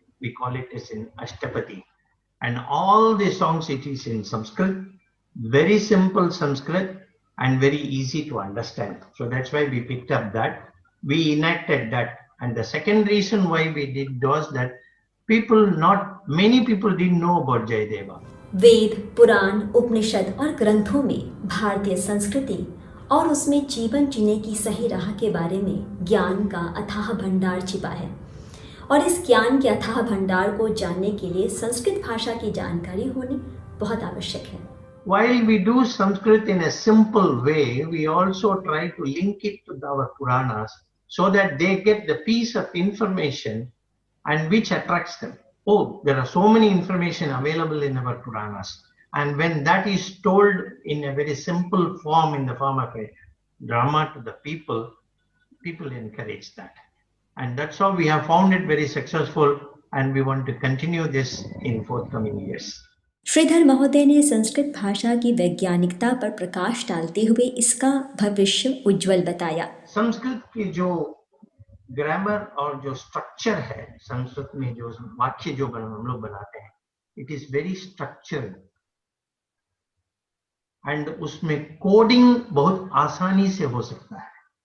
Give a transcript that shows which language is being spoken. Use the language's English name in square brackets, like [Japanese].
[English] We call it as in Ashtapadi. And all the songs, it is in Sanskrit, very simple Sanskrit and very easy to understand. So that's why we picked up that. We enacted that. And the second reason why we did was that many people didn't know about Jayadeva. [Hindi] वेद, पुराण, उपनिषद और ग्रंथों में भारतीय संस्कृति और उसमें जीवन जीने की सही राह के बारे में ज्ञान का अथाह भंडार छिपा है और इस ज्ञान के अथाह भंडार को जानने के लिए संस्कृत भाषा की जानकारी होनी बहुत आवश्यक है। [English] While we do Sanskrit in a simple way, we also try to link it to our Puranas so that they get the piece of information and which attracts them. Oh, there are so many information available in our Puranas. And when that is told in a very simple form, in the form of a drama to the people encourage that. And that's how we have found it very successful, and we want to continue this in forthcoming years. [Hindi] Shridhar महोदय ने संस्कृत भाषा की वैज्ञानिकता पर प्रकाश डालते हुए इसका भविष्य उज्जवल बताया। संस्कृत की जो ग्रामर और जो स्ट्रक्चर है, संस्कृत में जो वाक्य जो हम लोग बनाते हैं, [English] it is very structured and [Hindi] उसमें कोडिंग बहुत आसानी से हो सकता है।